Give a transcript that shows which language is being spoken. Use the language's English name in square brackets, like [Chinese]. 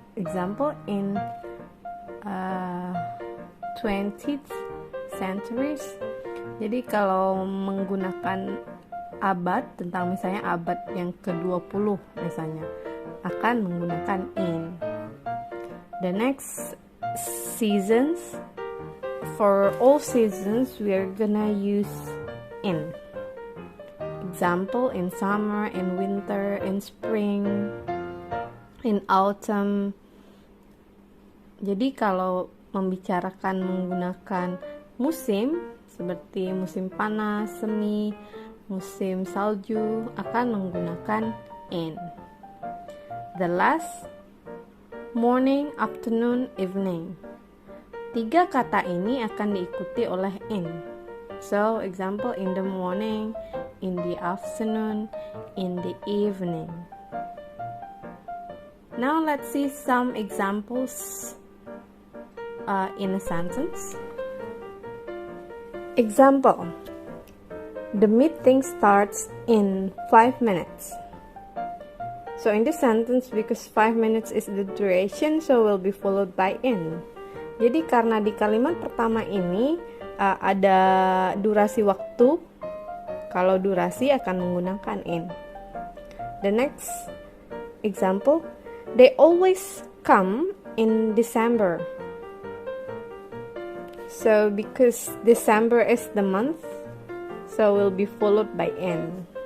[English] Example, in 20th centuries. [Indonesian] Jadi kalau menggunakan abad, tentang misalnya abad yang ke-20 misalnya, akan menggunakan in. [English] The next, seasons. For all seasons we are gonna use in. Example, in summer, in winter, in spring, in autumn. [Indonesian] Jadi kalau membicarakan menggunakan musim seperti musim panas, semi, musim salju, akan menggunakan in. [English] The last, morning, afternoon, evening. [Indonesian] 3 kata ini akan diikuti oleh in. [English] So, example, in the morning, in the afternoon, in the evening. Now let's see some examples in a sentence. Example, the meeting starts in 5 minutes. So in this sentence, because 5 minutes is the duration, so will be followed by in. [Indonesian] Jadi karena di kalimat pertama ini ada durasi waktu, kalau durasi akan menggunakan in. [English] The next example, they always come in December. So because December is the month, so will be followed by in.